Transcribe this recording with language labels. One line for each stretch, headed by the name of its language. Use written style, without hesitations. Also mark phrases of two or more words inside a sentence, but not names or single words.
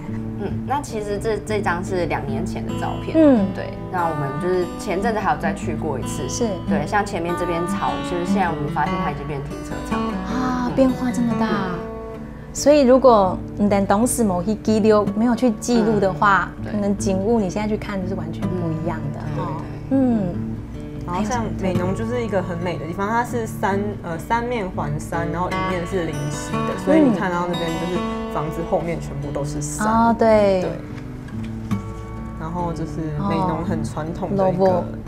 Chinese: 那其實這張是2年前的照片，對。那我們就是前陣子還有再去過一次，是對。像前面這邊草，就是現在我們發現它已經變停車場了啊，變化這麼大。所以如果你等當時沒有去記錄的話，可能景物你現在去看就是完全不一樣的哦。然後像美濃就是一個很美的地方，它是三面環山，然後一面是臨溪的，所以你看到那邊就是房子後面全部都是山。哦，對。對。然後就是美濃很傳統的一個，對，